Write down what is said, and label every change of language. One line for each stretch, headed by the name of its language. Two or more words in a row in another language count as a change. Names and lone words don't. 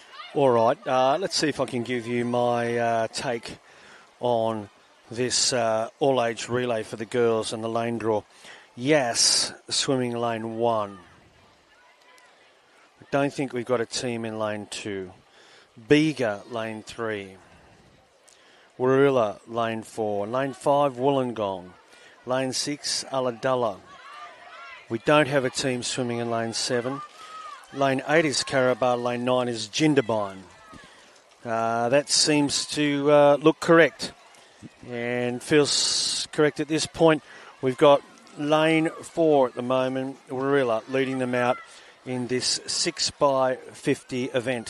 English: All right, let's see if I can give you my take on this all-age relay for the girls and the lane draw. Yes, swimming lane 1. I don't think we've got a team in lane 2. Bega, lane 3. Warilla, lane 4. Lane 5, Wollongong. Lane 6, Ulladulla. We don't have a team swimming in lane 7. Lane 8 is Caraba, lane 9 is Jindabyne. That seems to look correct and feels correct at this point. We've got lane 4 at the moment, Warilla, leading them out in this 6x50 event.